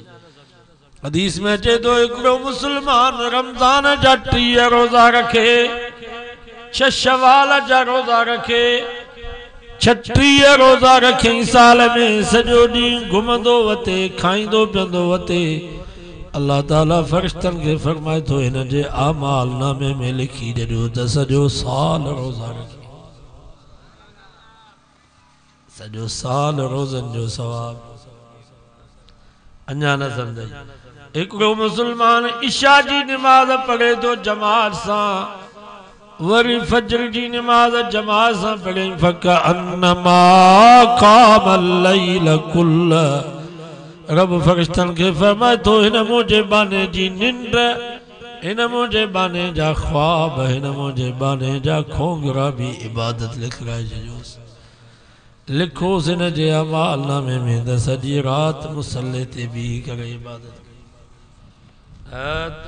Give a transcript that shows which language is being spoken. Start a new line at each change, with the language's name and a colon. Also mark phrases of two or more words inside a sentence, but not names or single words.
Sindhi: हदीस में अचे तो हिकिड़ो मुसलमान रमज़ान जा 30 रोज़ा रखे, 6 शवाल जा रोज़ा रखे, 36 रोज़ा रखे, साल में सॼो ॾींहुं घुमंदो वते, खाईंदो पीअंदो वते, अल्लाह ताला फ़रिश्तनि खे फरमाए थो हिन जे आमाल नामे में लिखी ॾियो त सॼो साल रोज़ा रखे। सजो साल रोज़न जो सवाब अञा न समझ। हिकिड़ो मुसलमान इशा जी नमाज पढ़े तो जमात सां, वरी फजर जी नमाज जमात सां पढ़े,
Arabic: فكأنما قام الليل كله.
Sindhi: रब फरिश्तन के फरमाए तो हिन मुझे बाने जी निंड, हिन मुझे बाने जा ख्वाब, हिन मुझे बाने जा खोंगरा भी इबादत लिखाए छॾियोसि। लिखोसि हिन जे अमाल नामे में त सॼी राति मुसल्ले ते बीह करे इबादत कई।